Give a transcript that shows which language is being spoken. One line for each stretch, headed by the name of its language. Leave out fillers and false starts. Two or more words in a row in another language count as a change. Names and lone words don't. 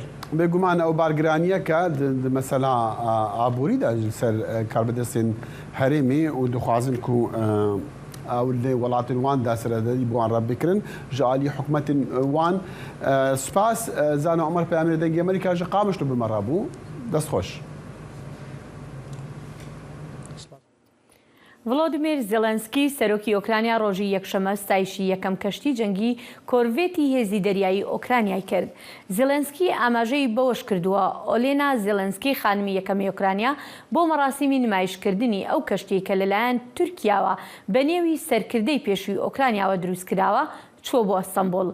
Kurdish: Bêguman ew bargiraniyeke mesela aborî de ji ser karbidestên herêmê û dixwazin ku ew lê welatên wan destseredî bi wan re bikirin ji alî hikûmetên wan. Spas Zana Umer peyamê dengê Amerîka ji qamişlo bi me re bû. Dest xweş.
Central Kurdish: ڤڵۆدیمیر زێلەنسکی سەرۆکی ئۆکرانیا ڕۆژی یەکشەمە ستایشی یەکەم کەشتی جەنگی کۆرڤێتی هێزی دەریایی ئۆکرانیای کرد. زێلەنسکی ئاماژەی بەوەش کردووە ئۆلێنا زێلەنسکی خانمی یەکەمی ئۆکرانیا بۆ مەراسیمی نمایشکردنی ئەو کەشتی کە لەلایەن تورکیاوە بە نێوی سەرکردەی پێشووی ئۆکرانیاوە دروستکراوە چوە بۆ ئەستەمبوڵ.